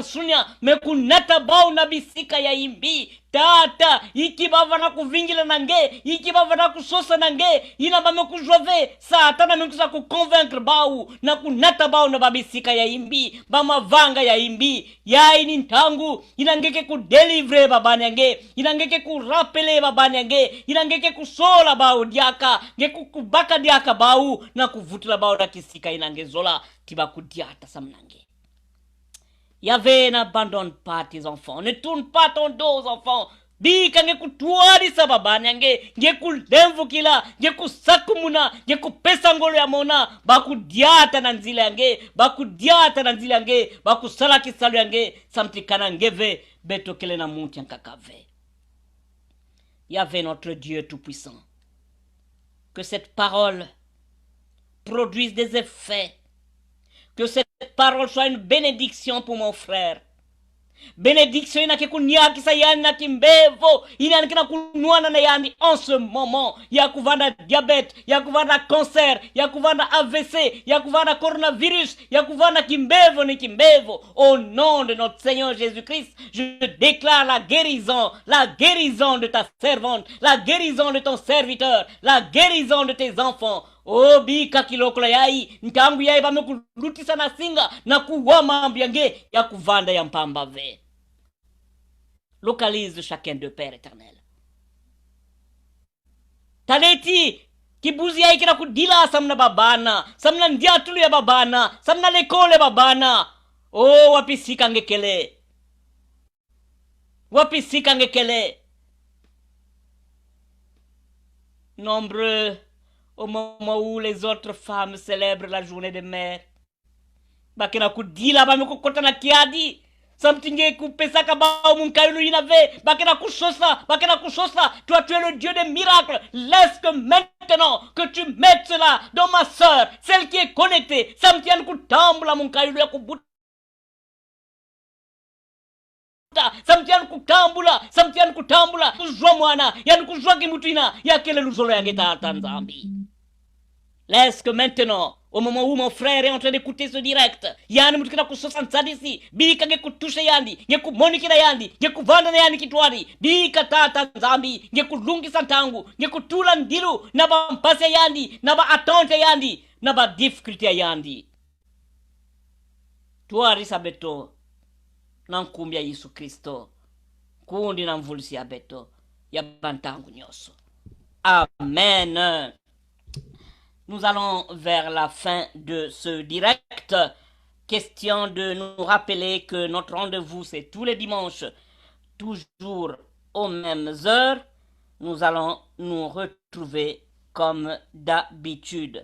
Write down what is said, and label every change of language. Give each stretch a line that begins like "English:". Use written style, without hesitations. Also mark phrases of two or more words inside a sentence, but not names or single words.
Kituba (Democratic Republic of Congo): nsunya mekunata bawu na bisika ya imbi tata iki bava na kuvingila nange, iki bava na kusosa nange, ina ba mekujove satana mekusa kuconvaincre bawu na kunata bawu na babisika ya imbi bamavanga ya imbi ya ini ntangu inangeke kudelivre babani yange, inangeke kurapele babani yange, inangeke kusola bawu diaka ngeku kubaka diaka bawu na kuvutila bawu na kisika inangezola tiba kudiata samnange.
French: Yahvé, n'abandonne pas tes enfants. Ne tourne pas ton dos aux enfants.
Kituba (Democratic Republic of Congo): Bika ngekutuari sababani yange, ngekulemvukila, ngekusakumuna, ngekupesa ngolo ya mona, bakudiata na nzila yange, bakudiata na nzila yange, bakusala kisalo yange, samtikana ngeve, betokele na munti yankakave.
French: Yahvé, notre Dieu tout-puissant, que cette parole produise des effets, que cette parole soit une bénédiction pour mon frère.
Kituba (Democratic Republic of Congo): Bénédiction inake kunyakisa yani na kimbevo inanike na kunuana na yani
French: en ce moment
Kituba (Democratic Republic of Congo): ya kuvanda diabète, ya kuvanda cancer, ya kuvanda AVC, ya kuvanda coronavirus, ya kuvanda kimbevo ni kimbevo.
French: Au nom de notre Seigneur Jésus-Christ, je déclare la guérison de ta servante, la guérison de ton serviteur, la guérison de tes enfants.
Kituba (Democratic Republic of Congo): Oh bika kilokula yai ntangu yai bamekulutisa na singa na kuwama ambiange ya kuvanda ya mpamba ve.
French: Localise chacun de Père éternel.
Kituba (Democratic Republic of Congo): Taleti kibuzi yai kina kudila samna babana, samna ndiatulu ya babana, samna lekole babana. Oh wapisika ngekele. Wapisika ngekele.
French: Nombreux au moment où les autres femmes célèbrent la journée des mères.
Kituba (Democratic Republic of Congo): Bakena kudila ba mekukota na kiadi. Samtinge kupesaka bao munkailu inave. Bakena kusosa.
French: Toi tu es le Dieu des miracles. Laisse que maintenant que tu mettes cela dans ma sœur, celle qui est connectée.
Kituba (Democratic Republic of Congo): Samtian kutambula munkailu ya kubuta. Samtian kutambula kujwa mwana yani kujwa kimutina yakele luzolo yange tata nzambi.
French: Laisse que maintenant, au moment où mon frère est en train d'écouter ce direct,
Kituba (Democratic Republic of Congo): yani mutukina kusosa d'ici, bika ngekutusha yandi, ngekumonikina yandi, ngekuvanda na yandi kitwari, bika tata nzambi, ngekulungi santangu, ngekutula ndilu, na ba mpase yandi, na ba attente yandi, na ba difficulté yandi. Twari sabeto, nankumbia Yesu Kristo, kundi na mvulisi ya beto, ya bantangu nyoso. Amen.
French: Nous allons vers la fin de ce direct. Question de nous rappeler que notre rendez-vous, c'est tous les dimanches, toujours aux mêmes heures. Nous allons nous retrouver comme d'habitude.